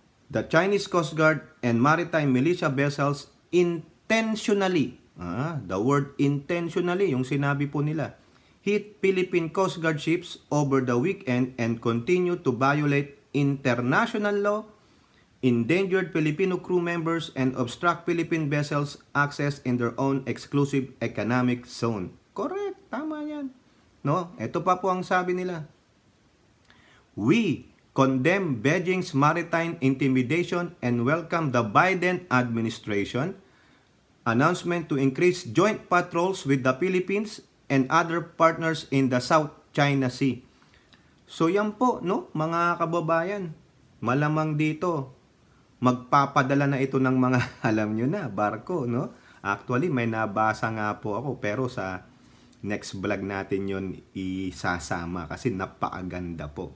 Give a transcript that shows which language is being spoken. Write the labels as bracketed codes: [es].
[en] The Chinese Coast Guard and maritime militia vessels intentionally, the word intentionally, [tl] yung sinabi po nila, [en] hit Philippine Coast Guard ships over the weekend and continue to violate international law, endangered Filipino crew members, and obstruct Philippine vessels access in their own exclusive economic zone. Correct, [tl] tama yan. No, ito pa po ang sabi nila. [en] We condemn Beijing's maritime intimidation and welcome the Biden administration announcement to increase joint patrols with the Philippines and other partners in the South China Sea. [tl] So yan po, no, mga kababayan, malamang dito magpapadala na ito ng mga alam nyo na barko, no? Actually may nabasa nga po ako pero sa next vlog natin yon isasama kasi napakaganda po.